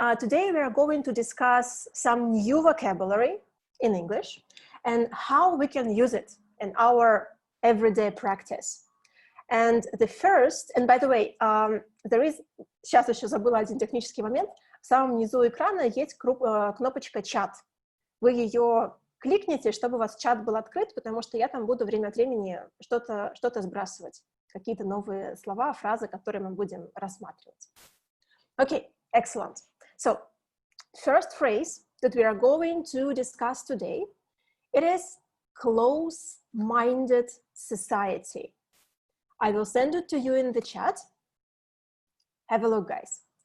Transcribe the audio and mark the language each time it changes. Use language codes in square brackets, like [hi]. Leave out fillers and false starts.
[en] Today we are going to discuss some new vocabulary in English and how we can use it in our everyday practice. And the first, and by the way, [ru] сейчас еще забыла один технический момент, в самом низу экрана есть кнопочка «Чат». Вы ее кликните, чтобы у вас чат был открыт, потому что я там буду время от времени что-то сбрасывать, какие-то новые слова, фразы, которые мы будем рассматривать. [en] Okay, excellent. So, first phrase that we are going to discuss today, it is close-minded society. I will send it to you in the chat. Have a look, guys.